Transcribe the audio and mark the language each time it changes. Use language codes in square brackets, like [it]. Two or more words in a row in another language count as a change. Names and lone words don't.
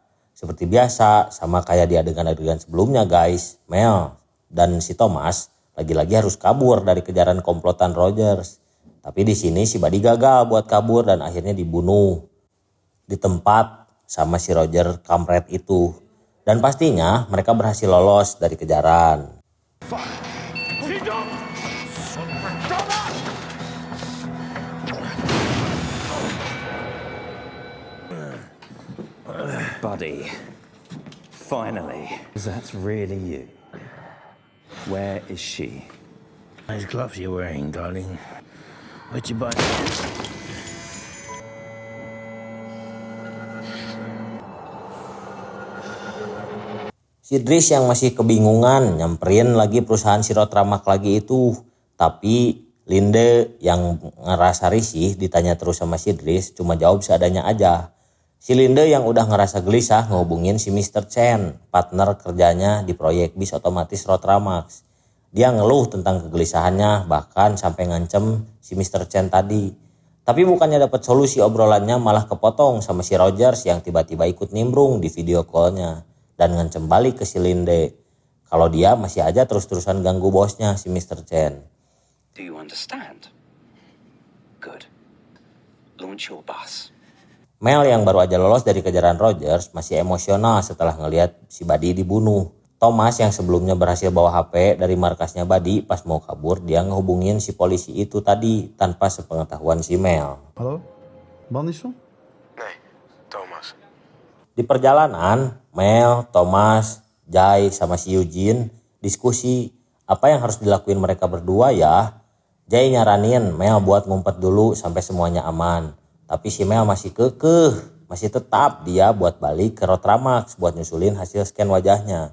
[id] Seperti biasa, sama kayak di adegan-adegan sebelumnya guys, Mel dan si Thomas lagi-lagi harus kabur dari kejaran komplotan Rogers. Tapi di sini si Buddy gagal buat kabur dan akhirnya dibunuh di tempat sama si Roger kampret itu. Dan pastinya mereka berhasil lolos dari kejaran. [en] Buddy, finally. That's really you. Where is she? Nice gloves you're wearing, darling. Where'd you buy? [id] Si Dries yang masih kebingungan nyamperin lagi perusahaan si Rotramax lagi itu. Tapi Linde yang ngerasa risih ditanya terus sama si Dries cuma jawab seadanya aja. Si Linde yang udah ngerasa gelisah ngehubungin si Mr. Chen, partner kerjanya di proyek bis otomatis Rotramax. Dia ngeluh tentang kegelisahannya bahkan sampai ngancem si Mr. Chen tadi. Tapi bukannya dapat solusi obrolannya malah kepotong sama si Rogers yang tiba-tiba ikut nimbrung di [en] video callnya [id] dan ngancem balik ke si Linde. Kalau dia masih aja terus-terusan ganggu bosnya si Mr. Chen. [en] Do you understand? Good. Launch your bus. [id] Mel yang baru aja lolos dari kejaran Rogers masih emosional setelah ngelihat si Buddy dibunuh. Thomas yang sebelumnya berhasil bawa HP dari markasnya Buddy pas mau kabur, dia ngehubungin si polisi itu tadi tanpa sepengetahuan si Mel. [nl] Hallo? Man is van? Nee, Thomas. [id] Di perjalanan, Mel, Thomas, Jai sama si Eugene diskusi apa yang harus dilakuin mereka berdua ya. Jai nyaranin Mel buat ngumpet dulu sampai semuanya aman. Tapi si Mel masih kekeh, masih tetap dia buat balik ke Rotramax buat nyusulin hasil scan wajahnya.